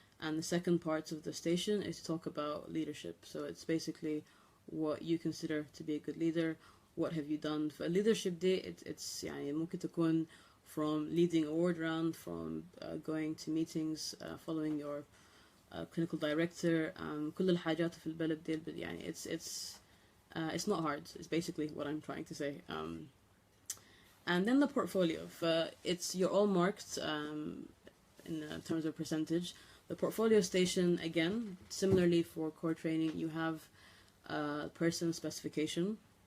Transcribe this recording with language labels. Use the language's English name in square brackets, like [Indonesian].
[English] And the second part of the station is to talk about leadership. So it's basically what you consider to be a good leader. What have you done for a leadership day? It's [Arabic] يعني ممكن تكون [English] from leading a ward round, from going to meetings, following your clinical director. [Arabic] كل الحاجات في البلد دي يعني [English] it's not hard. It's basically what I'm trying to say. And then the portfolio. You're all marked in terms of percentage. The portfolio station, again, similarly for core training, you have person specification.